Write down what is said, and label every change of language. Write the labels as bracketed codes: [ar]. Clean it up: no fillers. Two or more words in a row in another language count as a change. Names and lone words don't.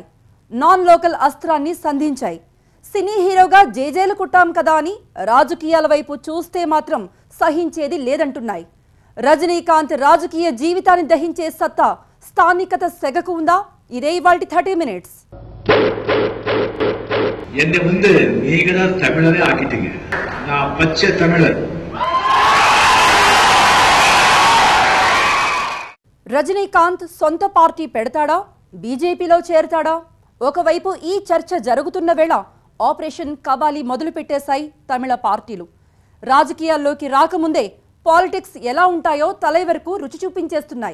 [en] non local [te] అస్త్రాన్ని సంధించాయి. సినీ హీరోగా జేజేలు కుట్టాం కదా అని రాజకీయాల వైపు చూస్తే మాత్రం సహించేది లేదంటున్నాయి. రజనీకాంత్ రాజకీయ జీవితాన్ని దహించే సత్తా స్థానికత సెగకు ఉందా? ఇదే ఇవాల్టి 30 మినిట్స్. [ta] என்னை வந்து நீங்க தான் தமிழரே ஆக்கிட்டீங்க. நான் பச்சை தமிழர். [te] రజనీకాంత్ సొంత పార్టీ పెడతాడా? బీజేపీలో చేరతాడా? ఒకవైపు ఈ చర్చ జరుగుతున్న వేళ ఆపరేషన్ కబాలి మొదలు పెట్టేశాయి తమిళ పార్టీలు. రాజకీయాల్లోకి రాకముందే పాలిటిక్స్ ఎలా ఉంటాయో తలైవరకు రుచి చూపించేస్తున్నాయి.